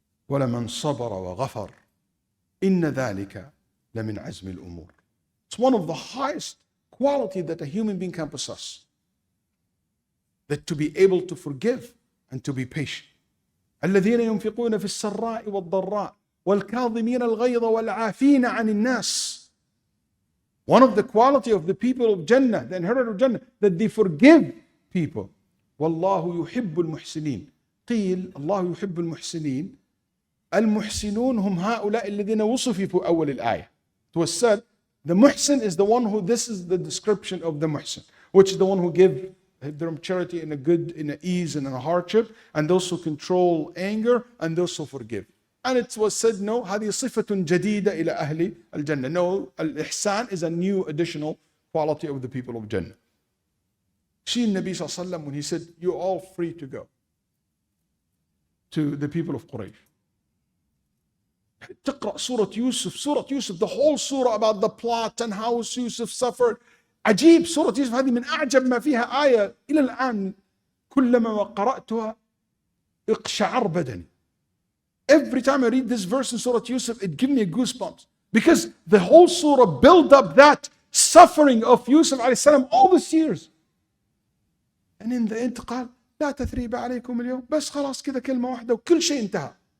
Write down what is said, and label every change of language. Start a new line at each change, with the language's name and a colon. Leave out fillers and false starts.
Arabic: وَلَمَنْ صَبَرَ وَغَفَرَ إِنَّ ذَلِكَ لَمِنْ عَزْمِ الْأُمُورِ.
English: It's one of the highest quality that a human being can possess. That to be able to forgive and to be patient.
Arabic: الذين ينفقون في السراء والضراء والكاظمين الغيظ والعافين عن الناس.
English: One of the quality of the people of Jannah, the inheritors of Jannah, that they forgive people.
Arabic: والله يحب المحسنين. قيل الله يحب المحسنين. المحسنون هم هؤلاء الذين وصفوا في أول الآية.
English: It was said, the muhsin is the one who, this is the description of the muhsin, which is the one who give their charity in a good, in a ease and in a hardship, and those who control anger, and those who forgive. And it was said, no,
Arabic: هذه صفة جديدة إلى أهل الجنة.
English: No, al-ihsan is a new additional quality of the people of Jannah. See Nabi sallallahu alaihi wasallam when he said, you're all free to go to the people of Quraysh.
Arabic: تقرأ سورة يوسف,
English: the whole surah about the plot and how Yusuf suffered.
Arabic: عجيب. سورة يوسف هذه من أعجب ما فيها آية إلى الآن كلما قرأتها اقشعر بدني.
English: Every time I read this verse in Surah Yusuf, it gives me goosebumps. Because the whole surah built up that suffering of Yusuf alayhi salam all these years. And in the end
Arabic: قال لا تثريب عليكم اليوم. بس خلاص كذا كلمة واحدة وكل شيء انتهى.